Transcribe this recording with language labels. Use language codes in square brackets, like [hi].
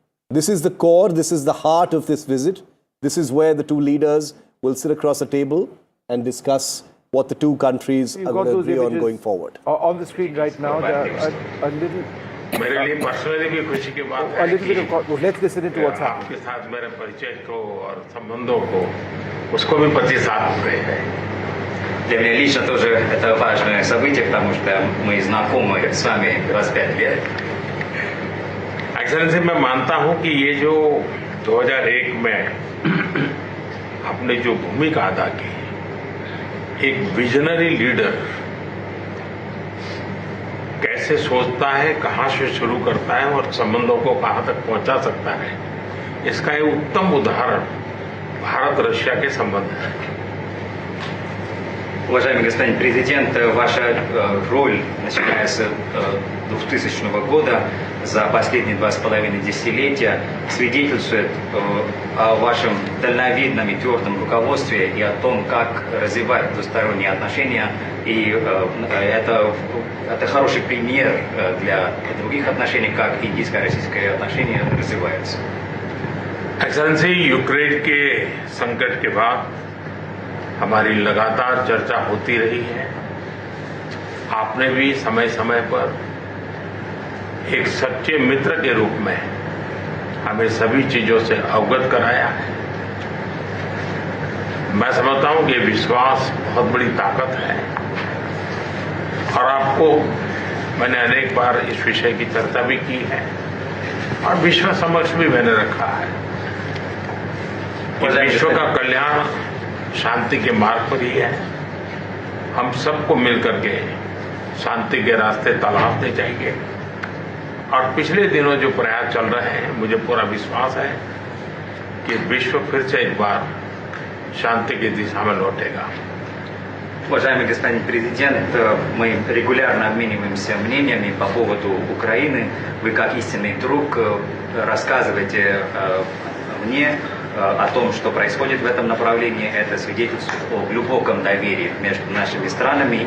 [en] This is the core, this is the heart of this visit. This is where the two leaders will sit across a table and discuss what the two countries are going to agree on going forward. On the screen right now, a little bit of, let's listen to what's happening. [ru] Для меня лично тоже это важное событие, потому что мы знакомы с вами 25 лет. [hi] Excellency मैं मानता हूं कि ये जो 2001 में अपनी जो भूमिका अदा की, एक विजनरी लीडर कैसे सोचता है, कहां से शुरू करता है और संबंधों को कहां तक पहुंचा सकता है, इसका एक उत्तम उदाहरण भारत रशिया के संबंध है। [ru] Уважаемый господин президент, ваша роль, начиная с 2000 года, за последние 2,5 десятилетия, свидетельствует о вашем дальновидном и твердом руководстве и о том, как развивать двусторонние отношения. И это хороший пример для других отношений, как индийско-российские отношения развиваются. [hi] एक्सेलेंसी, यूक्रेन के संकट के बाद हमारी लगातार चर्चा होती रही है। आपने भी समय समय पर एक सच्चे मित्र के रूप में हमें सभी चीजों से अवगत कराया है। मैं समझता हूं कि विश्वास बहुत बड़ी ताकत है और आपको मैंने अनेक बार इस विषय की चर्चा भी की है और विश्व समक्ष भी मैंने रखा है कि विश्व का कल्याण शांति के मार्ग पर ही है। हम सबको मिलकर के शांति के रास्ते तलाशने चाहिए और पिछले दिनों जो प्रयास चल रहे हैं, मुझे पूरा विश्वास है कि विश्व फिर से एक बार शांति की दिशा में लौटेगा। [ru] Уважаемый господин президент, мы регулярно обмениваемся мнениями по поводу Украины. Вы, как истинный друг, рассказываете мне о том, что происходит в этом направлении. Это свидетельствует о глубоком доверии между нашими странами.